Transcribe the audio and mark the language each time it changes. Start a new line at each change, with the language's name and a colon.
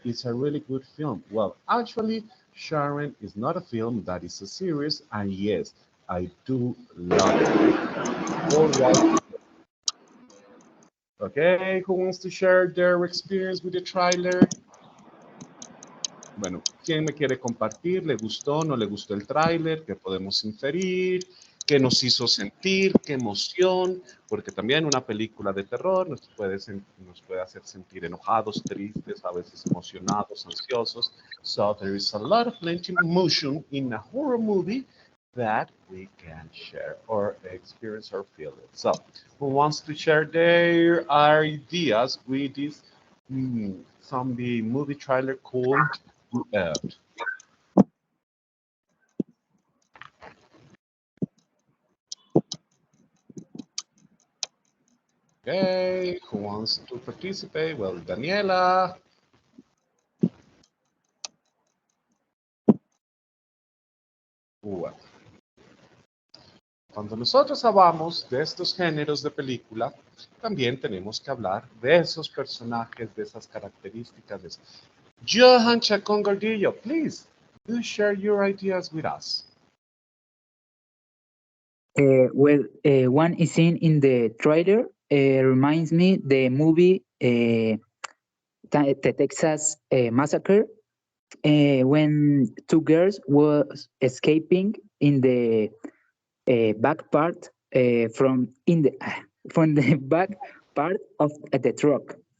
English: It's a really good film. Well, actually, Sharon is not a film, that is a series, and yes, I do love it. All right. Okay, who wants to share their experience with the trailer?
Spanish: Bueno, ¿quién me quiere compartir? ¿Le gustó, no le gustó el tráiler? ¿Qué podemos inferir? ¿Qué nos hizo sentir? ¿Qué emoción? Porque también una película de terror nos puede hacer sentir enojados, tristes, a veces emocionados, ansiosos.
English: So there is a lot of plenty of emotion in a horror movie that we can share or experience or feel it. So who wants to share their ideas with this zombie movie trailer called Out? Okay, who wants to participate? Well, Daniela.
Spanish: Bueno, cuando nosotros hablamos de estos géneros de película, también tenemos que hablar de esos personajes, de esas características.
English: Johan Chacón Gordillo, please, do share your ideas with us. One scene in the trailer reminds me the movie the Texas Massacre, when two girls was escaping in the back part from the back part of the truck.